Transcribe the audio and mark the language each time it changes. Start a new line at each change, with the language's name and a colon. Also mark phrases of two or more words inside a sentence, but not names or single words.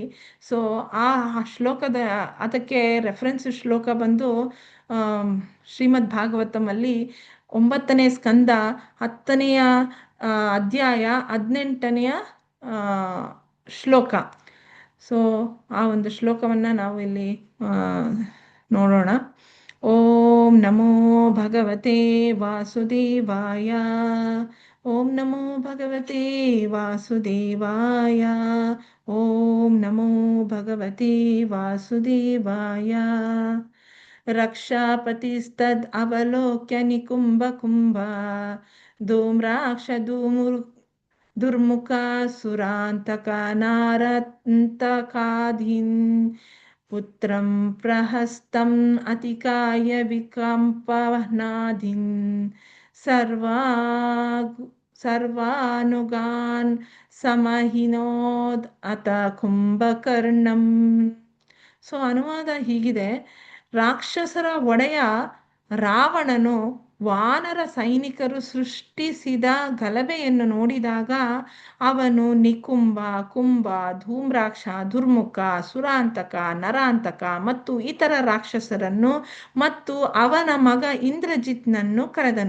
Kannada: ಸೊ ಆ ಶ್ಲೋಕದ ಅದಕ್ಕೆ ರೆಫರೆನ್ಸ್ ಶ್ಲೋಕ ಬಂದು ಶ್ರೀಮದ್ ಭಾಗವತಮಲ್ಲಿ 9ನೇ ಸ್ಕಂದ 10ನೆಯ ಅಧ್ಯಾಯ 18ನೆಯ ಶ್ಲೋಕ. ಸೊ ಆ ಒಂದು ಶ್ಲೋಕವನ್ನು ನಾವು ಇಲ್ಲಿ ನೋಡೋಣ.
Sanskrit: ಓಂ ನಮೋ ಭಗವತೆ ವಾಸುದೇವಾಯ. ಓಂ ನಮೋ ಭಗವತೆ ವಾಸುದೇವಾಯ. ಓಂ ನಮೋ ಭಗವತೆ ವಾಸುದೇವಾಯ. ರಕ್ಷಾಪತಿಸ್ತದ್ ಅವಲೋಕ್ಯ ನಿಕುಂಭ ಧೂಮ್ರಾಕ್ಷ ದುರ್ಮುಖಾಸುರಾಂತಕ ನಾರಂತಕಾಧೀನ್ ಪುತ್ರಂ ಪ್ರಹಸ್ತಂ ಅತಿಕಾಯ ವಿಕಂಪನಾಧೀನ್ ಸರ್ವಾನುಗಾನ್ ಸಮಹಿನೋದ್ ಅತ ಕುಂಭಕರ್ಣಂ.
Kannada: ಸೊ ಅನುವಾದ ಹೀಗಿದೆ: ರಾಕ್ಷಸರ ಒಡೆಯ ರಾವಣನು ವಾನರ ಸೈನಿಕರು ಸೃಷ್ಟಿಸಿದ ಗಲಭೆಯನ್ನು ನೋಡಿದಾಗ ಅವನು ನಿಕುಂಭ, ಕುಂಭ, ಧೂಮ್ರಾಕ್ಷ, ದುರ್ಮುಖ, ಸುರಾಂತಕ, ನರಾಂತಕ ಮತ್ತು ಇತರ ರಾಕ್ಷಸರನ್ನು ಮತ್ತು ಅವನ ಮಗ ಇಂದ್ರಜಿತ್ನನ್ನು ಕರೆದನು.